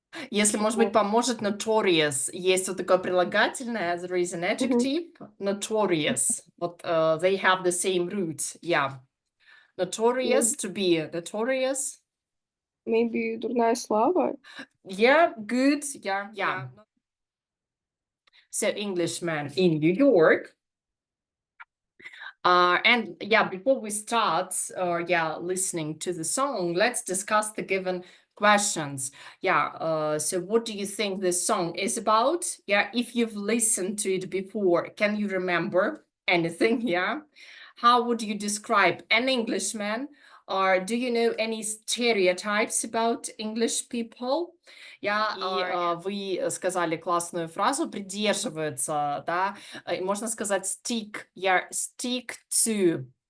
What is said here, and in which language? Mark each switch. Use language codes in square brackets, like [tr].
[ru] Если, может быть, поможет notorious, есть вот такое прилагательное, [en] there is an adjective, notorious. [ru] Вот [en] they have the same root. Yeah. Notorious, to be notorious. Maybe [ru] дурная слава. [en] Yeah, good. Yeah. So Englishman in New York. And yeah, before we start, listening to the song, let's discuss the given questions. Yeah, so what do you think this song is about? Yeah, if you've listened to it before, can you remember anything? Yeah. How would you describe an Englishman? Or do you know any stereotypes about English people? [ru] Вы сказали классную фразу «придерживаются», да? Можно сказать [en] stick, stick to.